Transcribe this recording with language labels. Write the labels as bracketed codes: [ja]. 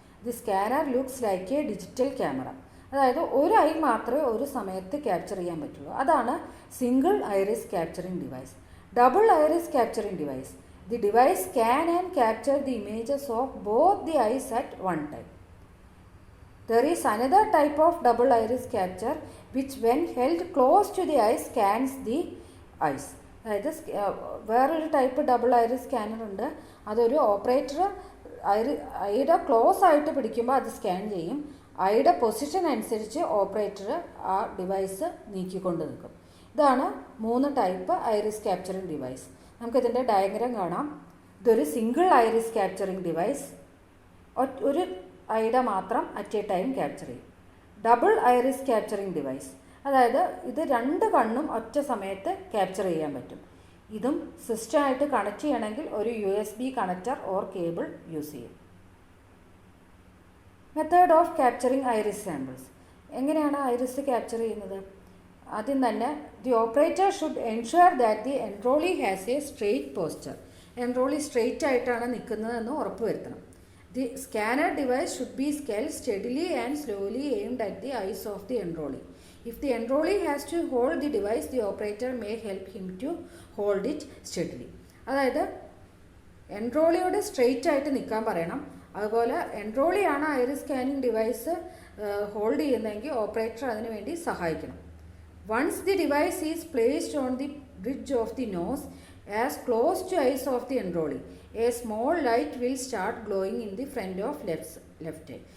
[en] The scanner looks like a digital camera. [ml] അതായത് ഒരു I മാത്രമേ ഒരു സമയത്ത് ക്യാപ്ചർ ചെയ്യാൻ പറ്റുള്ളൂ. [en] അതാണ് single iris capturing device. Double iris capturing device, the device can and capture the images of both the eyes at one time. There is another type of double iris capture which when held close to the eye scans the eyes. [ml] അതായത് വേറൊരു type double iris scanner ഉണ്ട്. അതൊരു operator ഐയുടെ close ആയിട്ട് പിടിക്കുമ്പോൾ അത് scan ചെയ്യും. ഐയുടെ പൊസിഷൻ അനുസരിച്ച് ഓപ്പറേറ്റർ ആ ഡിവൈസ് നീക്കിക്കൊണ്ട് നിൽക്കും. ഇതാണ് 3 ടൈപ്പ് ഐറിസ് ക്യാപ്ചറിംഗ് ഡിവൈസ്. നമുക്കിതിൻ്റെ ഡയഗ്രാം കാണാം. ഇതൊരു സിംഗിൾ ഐറിസ് ക്യാപ്ചറിംഗ് ഡിവൈസ്, ഒരു ഐയുടെ മാത്രം [en] at a time [ml] ക്യാപ്ചർ ചെയ്യും. ഡബിൾ ഐറിസ് ക്യാപ്ചറിംഗ് ഡിവൈസ്, അതായത് ഇത് 2 കണ്ണും ഒറ്റ സമയത്ത് ക്യാപ്ചർ ചെയ്യാൻ പറ്റും. ഇതും സിസ്റ്റമായിട്ട് കണക്ട് ചെയ്യണമെങ്കിൽ ഒരു USB connector or cable use ചെയ്യും. [en] Method of capturing iris samples. [ml] എങ്ങനെയാണ് ഐറിസ് ക്യാപ്ചർ ചെയ്യുന്നത്? ആദ്യം തന്നെ [en] The operator should ensure that the enrollee has a straight posture. [ml] എൻറോളി straight ആയിട്ടാണ് നിൽക്കുന്നതെന്ന് ഉറപ്പുവരുത്തണം. [en] The scanner device should be scaled steadily and slowly aimed at the eyes of the enrollee. If the enrollee has to hold the device, the operator may help him to hold it steadily. [ml] അതായത് എൻറോളിയോട് straight ആയിട്ട് നിൽക്കാൻ പറയണം. അതുപോലെ എൻറോളിയാണ് iris scanning device hold ചെയ്യുന്നതെങ്കിൽ operator അതിനു വേണ്ടി സഹായിക്കണം. [en] Once the device is placed on the bridge of the nose as close to eyes of the enrollee, a small light will start glowing in the front of left eye.